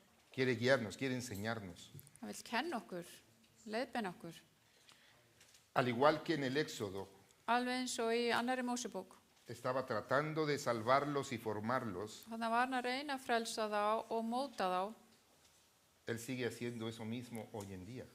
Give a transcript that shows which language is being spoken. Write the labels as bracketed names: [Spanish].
[Spanish] quiere guiarnos, quiere enseñarnos. [Icelandic] hann vill kenna okkur, leiðbeina okkur. [Spanish] Al igual que en el Éxodo, [Icelandic] Alveg eins og í annarri Mósebók. [Spanish] estaba tratando de salvarlos y formarlos, [Icelandic] Þannig var hann að reyna að frelsa þá og móta þá [Spanish] Él sigue haciendo eso mismo hoy en día.